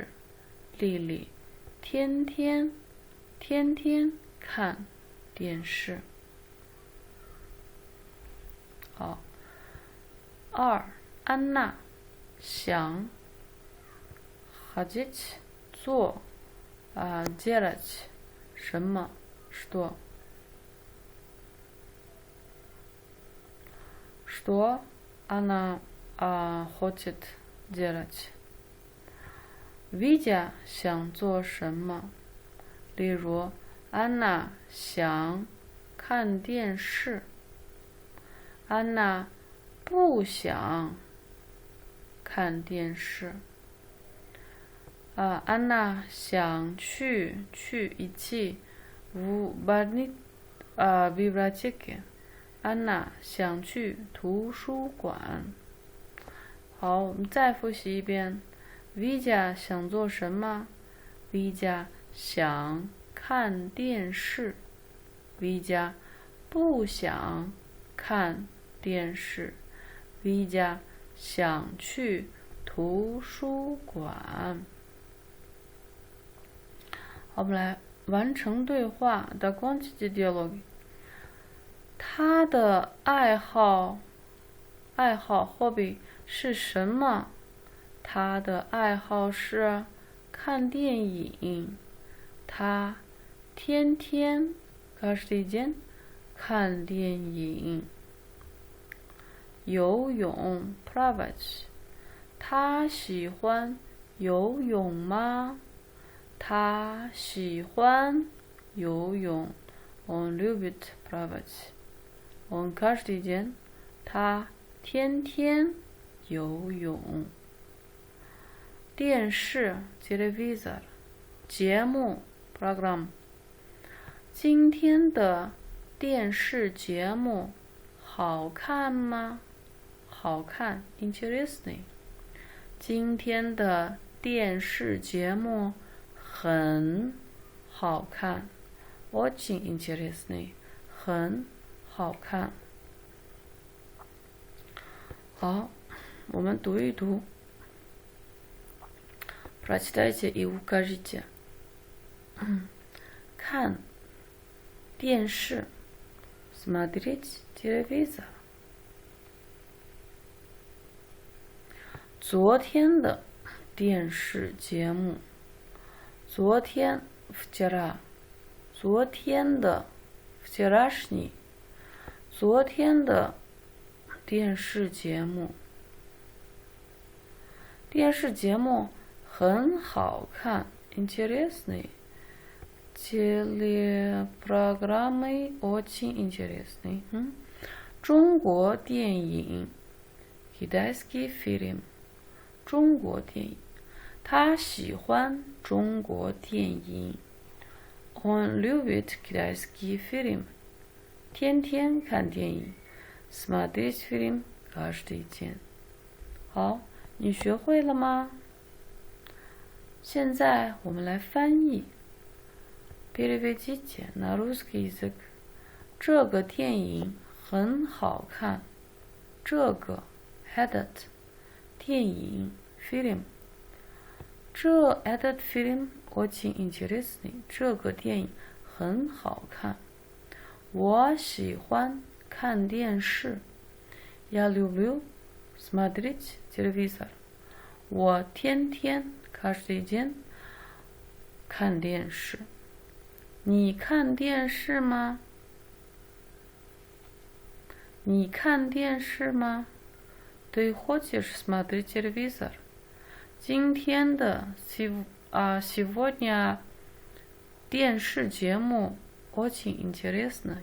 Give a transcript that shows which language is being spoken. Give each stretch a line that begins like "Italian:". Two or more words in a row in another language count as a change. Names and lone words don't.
Chinese: 丽丽天天看电视。好，2，安娜想хотеть做делать什么
Russian: что она хочет делать。
Chinese: Витя 想做什么？例如，安娜想看电视。安娜不想看电视。安娜想去
Russian: идти в библиотеке。
Chinese: 安娜想去图书馆。好，我们再复习一遍。Vija 想做什么？ Vija 想看电视。Vija 不想看电视。Vija 想去图书馆。好，我们来完成对话。
Russian: Закончите диалоги。
Chinese: 他的爱好 hobby 是什么？他的爱好是看电影。他天天
Russian: каждый день
Chinese: 看电影。游泳 плавать。他喜欢游泳吗？他喜欢游泳。
Russian: Он любит плавать。Он каждый день。
Chinese: 他天天游泳。电视 телевизор。节目 программа。今天的电视节目好看吗？好看 интересный。今天的电视节目很好看
Russian: очень интересный。
Chinese: 很好看。好，我们读一读。
Russian: Прочитайте и укажите。
Chinese: 看电视
Russian: смотреть телевизор。
Chinese: 昨天的电视节目。昨天 вчера。昨天的 вчерашний。昨天的电视节目。电视节目很好看
Russian: интересный。Телепрограммы очень интересный。
Chinese: 中国电影
Russian: китайский фильм。
Chinese: 中国电影。他喜欢中国电影。
Russian: Он любит китайский фильм。
Chinese: 天天看电影
Russian: смотреть фильм каждый день。
Chinese: 好，你学会了吗？现在我们来翻译。
Russian: Переведите на русский язык。
Chinese: 这个电影很好看。
Russian: 这个 этот 电影 фильм。этот фильм очень интересный。
Chinese: 这个电影很好看。我喜欢看电视。
Russian: Я люблю смотреть телевизор。
Chinese: 我天天
Russian: каждый день
Chinese: 看电视。你看电视吗？你看电视吗？
Russian: Ты хочешь смотреть телевизор？
Chinese: 今天的сегодня 电视节目
Russian: очень интересный。